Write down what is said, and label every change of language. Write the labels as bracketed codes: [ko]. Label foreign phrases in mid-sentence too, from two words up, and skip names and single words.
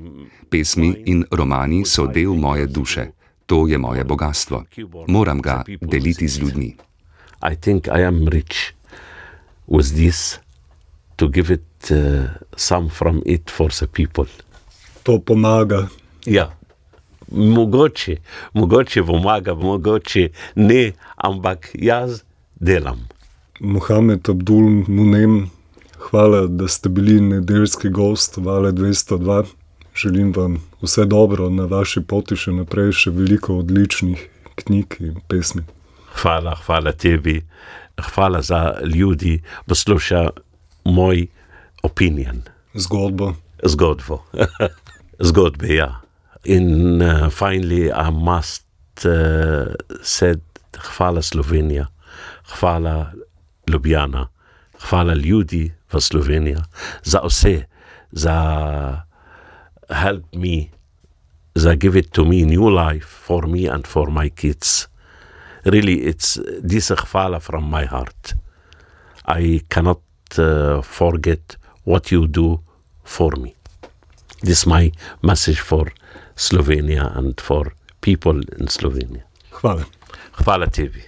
[sl] Pesmi in romani so del moje duše. To je moje bogastvo. Moram ga deliti z ljudmi. [en] I think I am rich with this to give it some from it for the people. [sl] To pomaga. Ja, mogoče pomaga, mogoče ne, ampak jaz delam. Mohamed Abdul Munem, hvala, da ste bili nedeljski gost Vale 202. Želim vam vse dobro na vaši poti še naprej, še veliko odličnih knjig in pesmi. Hvala tebi, hvala za ljudi, posluša [en] moj opinion. [sl] Zgodbo. Zgodbe, ja. [en] In finally I must said [sl] hvala Slovenija, hvala Ljubljana, hvala ljudi v Sloveniji za vse, [en] za help me, za give it to me new life for me and for my kids. Really, it's this hvala from my heart. I cannot forget what you do for me. This is my message for Slovenia and for people in Slovenia. [sl] Hvala. Hvala tebi.